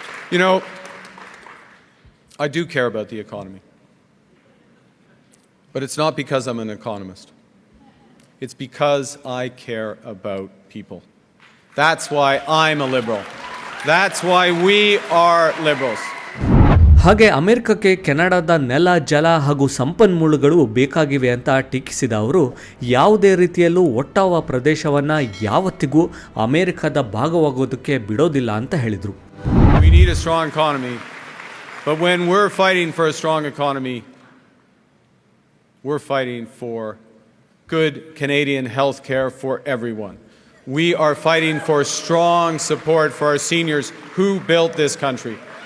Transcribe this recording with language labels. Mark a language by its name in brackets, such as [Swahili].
[English] You know, I do care about the economy. But it's not because I'm an economist. It's because I care about people. That's why I'm a liberal. That's why we are liberals. [Kannada] ಹಾಗೆ ಅಮೆರಿಕಕ್ಕೆ ಕೆನಡಾದ ನೆಲ, ಜಲ ಹಾಗೂ ಸಂಪನ್ಮೂಲಗಳು ಬೇಕಾಗಿವೆ ಅಂತ ಟೀಕಿಸಿದ ಅವರು ಯಾವುದೇ ರೀತಿಯಲ್ಲೂ ಒಟ್ಟಾವಾ ಪ್ರದೇಶವನ್ನು ಯಾವತ್ತಿಗೂ ಅಮೆರಿಕದ ಭಾಗವಾಗೋದಕ್ಕೆ ಬಿಡೋದಿಲ್ಲ ಅಂತ ಹೇಳಿದರು. [English] We need a strong economy, but when we're fighting for a strong economy, we're fighting for good Canadian health care for everyone. We are fighting for strong support for our seniors who built this country.